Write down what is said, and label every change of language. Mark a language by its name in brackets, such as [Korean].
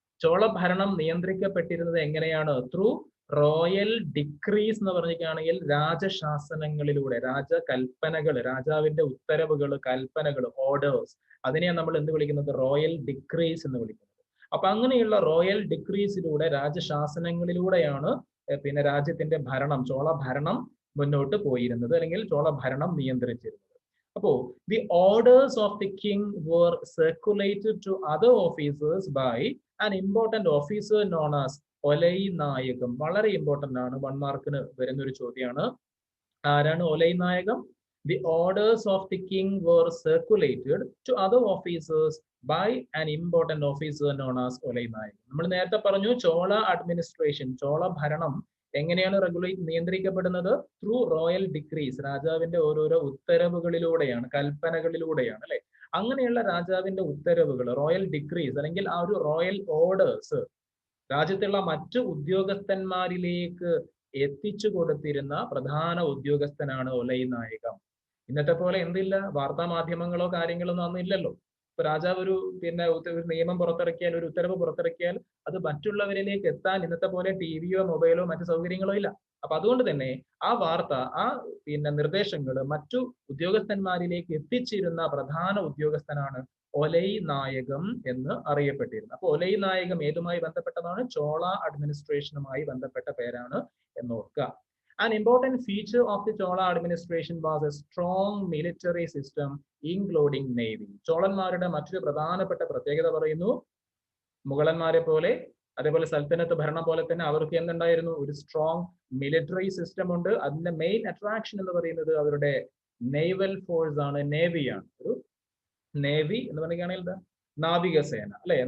[Malayalam] ചോള ഭരണം നിയന്ത്രിക്കപ്പെട്ടിരുന്നത് എങ്ങനെയാണ്? Through royal decrease എന്ന് പറഞ്ഞിട്ടാണെങ്കിൽ രാജശാസനങ്ങളിലൂടെ, രാജകൽപ്പനകൾ, രാജാവിന്റെ ഉത്തരവുകൾ, കൽപ്പനകൾ, ഓർഡേഴ്സ്, അതിനെയാണ് നമ്മൾ എന്ത് വിളിക്കുന്നത്? റോയൽ ഡിക്രീസ് എന്ന് വിളിക്കുന്നത്. അപ്പൊ അങ്ങനെയുള്ള റോയൽ ഡിക്രീസിലൂടെ, രാജശാസനങ്ങളിലൂടെയാണ് പിന്നെ രാജ്യത്തിന്റെ ഭരണം, ചോള ഭരണം മുന്നോട്ട് പോയിരുന്നത്, അല്ലെങ്കിൽ ചോള ഭരണം നിയന്ത്രിച്ചിരുന്നത്. [English] അപ്പോ the orders of the king were circulated to other officers by an important officer known as Olai Nayakam. [Malayalam] വളരെ ഇമ്പോർട്ടന്റ് ആണ്, 1 മാർക്കിന് വരുന്ന ഒരു ചോദ്യമാണ്. ആരാണ് ഒലൈ നായകം? [English] The orders of the king were circulated to other officers by an important officer known as Olai Nayakam. [Malayalam] നമ്മൾ നേരത്തെ പറഞ്ഞു ചോള അഡ്മിനിസ്ട്രേഷൻ, ചോള ഭരണം എങ്ങനെയാണ് നിയന്ത്രിക്കപ്പെടുന്നത്? ത്രൂ റോയൽ ഡിക്രീസ്, രാജാവിന്റെ ഓരോരോ ഉത്തരവുകളിലൂടെയാണ്, കൽപ്പനകളിലൂടെയാണ്, അല്ലെ? അങ്ങനെയുള്ള രാജാവിന്റെ ഉത്തരവുകൾ, റോയൽ ഡിക്രീസ് അല്ലെങ്കിൽ ആ ഒരു റോയൽ ഓർഡേഴ്സ് രാജ്യത്തുള്ള മറ്റു ഉദ്യോഗസ്ഥന്മാരിലേക്ക് എത്തിച്ചു കൊടുത്തിരുന്ന പ്രധാന ഉദ്യോഗസ്ഥനാണ് ഒലൈ നായകം. ഇന്നത്തെ പോലെ എന്തില്ല, വാർത്താ മാധ്യമങ്ങളോ കാര്യങ്ങളൊന്നും അന്നും ഇല്ലല്ലോ. ഇപ്പൊ രാജാവ് ഒരു നിയമം പുറത്തിറക്കിയാൽ, ഒരു ഉത്തരവ് പുറത്തിറക്കിയാൽ അത് മറ്റുള്ളവരിലേക്ക് എത്താൻ ഇന്നത്തെ പോലെ ടിവിയോ മൊബൈലോ മറ്റു സൗകര്യങ്ങളോ ഇല്ല. അപ്പൊ അതുകൊണ്ട് തന്നെ ആ വാർത്ത, ആ നിർദ്ദേശങ്ങൾ മറ്റു ഉദ്യോഗസ്ഥന്മാരിലേക്ക് എത്തിച്ചിരുന്ന പ്രധാന ഉദ്യോഗസ്ഥനാണ് ഒലൈ നായകം എന്ന് അറിയപ്പെട്ടിരുന്നത്. അപ്പൊ ഒലൈ നായകം ഏതുമായി ബന്ധപ്പെട്ടതാണ്? ചോള അഡ്മിനിസ്ട്രേഷനുമായി ബന്ധപ്പെട്ട പേരാണ് എന്നോർക്കുക. [English] An important feature of the Chola administration was a strong military system including navy. [Malayalam] ചോളന്മാരുടെ മറ്റൊരു പ്രധാനപ്പെട്ട പ്രത്യേകത പറയുന്നു, മുഗളന്മാരെ പോലെ അതേപോലെ സൽത്തനത്ത് ഭരണം പോലെ തന്നെ അവർക്ക് എന്തുണ്ടായിരുന്നു? ഒരു സ്ട്രോങ് മിലിറ്ററി സിസ്റ്റം ഉണ്ട്. അതിന്റെ മെയിൻ അട്രാക്ഷൻ എന്ന് പറയുന്നത് അവരുടെ നേവൽ ഫോഴ്സ് ആണ്, നേവിയാണ്. ഒരു നേവി എന്ന് പറയുകയാണെങ്കിൽ എന്താ? നാവികസേന, അല്ലെ?